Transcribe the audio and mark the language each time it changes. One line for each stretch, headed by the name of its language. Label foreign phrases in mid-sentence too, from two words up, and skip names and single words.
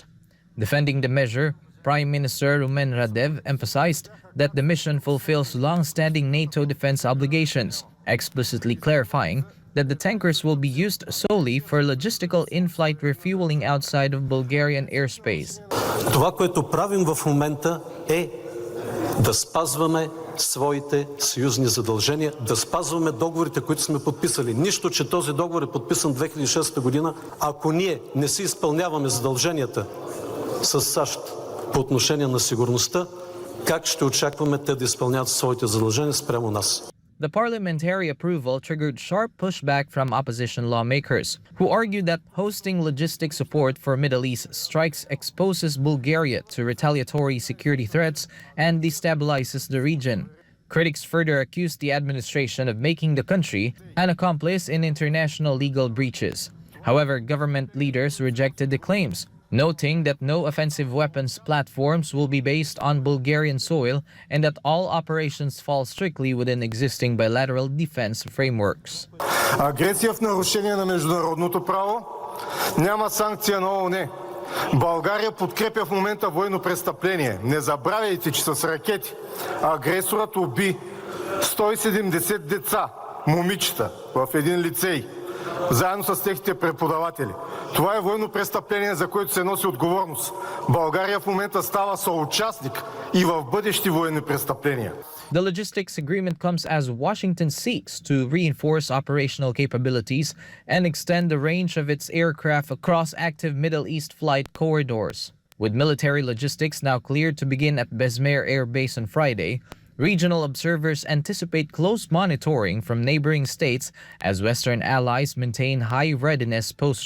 English: Defending the measure, Prime Minister Rumen Radev emphasized that the mission fulfills long-standing NATO defense obligations, explicitly clarifying that the tankers will be used solely for logistical in-flight refueling outside of Bulgarian airspace.
Bulgarian: Това, което правим в момента е да спазваме своите съюзни задължения, да спазваме договорите, които сме подписали. Нищо, че този договор е подписан 2006 година, ако ние не си изпълняваме задълженията с САЩ по отношение на сигурността, как ще очакваме те да изпълняват своите задължения спрямо нас?
English: The parliamentary approval triggered sharp pushback from opposition lawmakers, who argued that hosting logistic support for Middle East strikes exposes Bulgaria to retaliatory security threats and destabilizes the region. Critics further accused the administration of making the country an accomplice in international legal breaches. However, government leaders rejected the claims, noting that no offensive weapons platforms will be based on Bulgarian soil and that all operations fall strictly within existing bilateral defense frameworks.
Bulgarian: Агресия в нарушение на международното право, няма санкция на ООН. България подкрепя в момента военно престъпление. Не забравяйте, че с ракети агресорът уби 170 деца, момичета в един лицей, заедно с техните преподаватели. Това е военно престъпление, за което се носи отговорност. България в момента става съучастник и в бъдещи военни престъпления.
English: The logistics agreement comes as Washington seeks to reinforce operational capabilities and extend the range of its aircraft across active Middle East flight corridors. With military logistics now cleared to begin at Bezmer Air Base on Friday, regional observers anticipate close monitoring from neighboring states as Western allies maintain high readiness postures.